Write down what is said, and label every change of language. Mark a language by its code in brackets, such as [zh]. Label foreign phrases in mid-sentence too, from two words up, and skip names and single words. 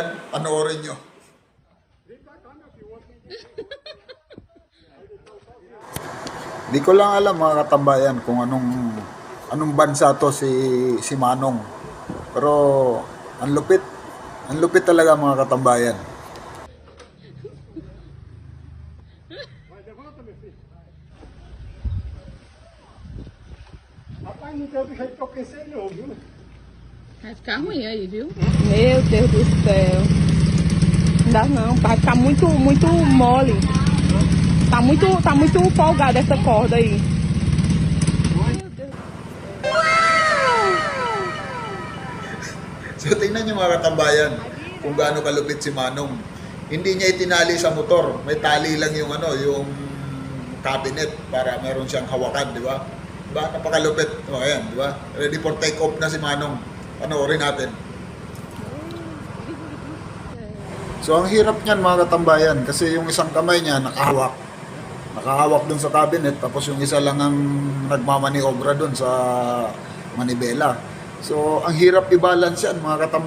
[tl] Panoorin niyo. Di ko lang alam mga katambayan kung anong bansa to si Manong. Pero ang lupit. Ang lupit talaga mga katambayan. [pt] Rapaz, não tem outro jeito que eu pensei não, viu? Vai ficar ruim aí, viu? Meu Deus do céu. Não dá não, vai ficar muito mole. Tá muito folgada essa corda aí. [tl] So tingnan niyo mga katambayan kung gaano kalupit si Manong. Hindi niya itinali sa motor. May tali lang yung yung cabinet para meron siyang hawakan, di ba? Diba? Napakalupit. O, ayan, di ba? [en] Ready for take off [tl] na si Manong. Panoorin natin. So ang hirap niyan mga katambayan kasi yung isang kamay niya nakahawak. Nakahawak dun sa cabinet tapos yung isa lang ang nagmamaniobra dun sa manibela. So ang hirap i-balance yan mga katambayan.